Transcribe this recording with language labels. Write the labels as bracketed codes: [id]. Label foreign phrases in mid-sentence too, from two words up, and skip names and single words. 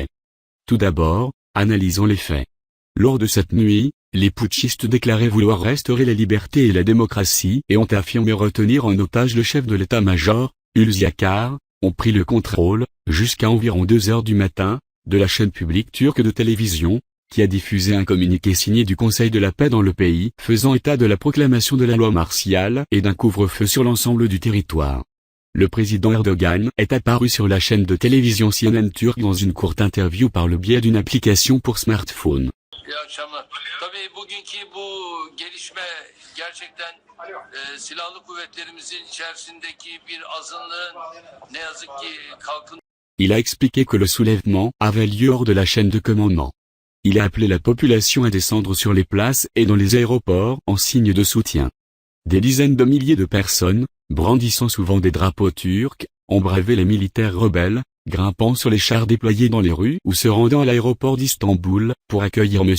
[fr] Tout d'abord, analysons les faits. Lors de cette nuit, les putschistes déclaraient vouloir restaurer la liberté et la démocratie et ont affirmé retenir en otage le chef de l'état-major, Hulusi Akar, ont pris le contrôle, jusqu'à environ 2 heures du matin, de la chaîne publique turque de télévision, qui a diffusé un communiqué signé du Conseil de la paix dans le pays, faisant état de la proclamation de la loi martiale et d'un couvre-feu sur l'ensemble du territoire. Le président Erdogan est apparu sur la chaîne de télévision CNN turque dans une courte interview par le biais d'une application pour smartphone. [tr] İyi akşamlar. Tabii bugünkü bu gelişme gerçekten silahlı kuvvetlerimizin içerisindeki bir azınlığın ne yazık ki kalkın. [fr] Il a expliqué que le soulèvement avait lieu hors de la chaîne de commandement. Il a appelé la population à descendre sur les places et dans les aéroports en signe de soutien. Des dizaines de milliers de personnes, brandissant souvent des drapeaux turcs, ont bravé les militaires rebelles, grimpant sur les chars déployés dans les rues ou se rendant à l'aéroport d'Istanbul pour accueillir M.